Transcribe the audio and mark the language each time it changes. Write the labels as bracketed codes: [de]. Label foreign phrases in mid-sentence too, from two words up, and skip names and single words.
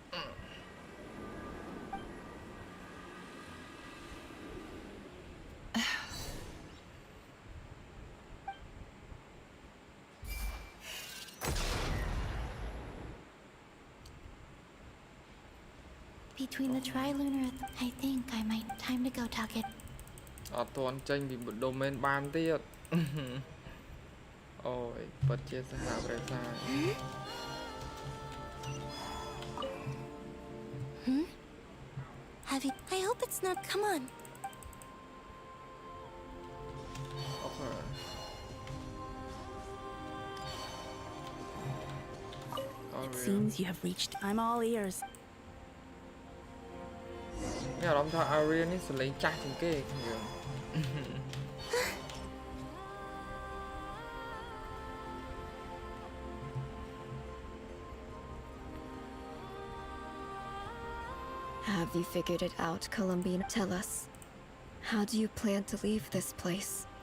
[en] Between the trilunar... I think I might... Time to go, Tucket. [km] អត់ទាន់ចេញពី domain បានទៀត អូយពិតជាសហប្រិយផ្សាយ [en] Have you... I hope it's not... Come on. [km] អូខេ [en] It seems you have reached... I'm all ears. [km] មានអារម្មណ៍ថា area នេះសលេងចាស់ជាងគេយើង [en] Have you figured it out, Columbina? Tell us. How do you plan to leave this place?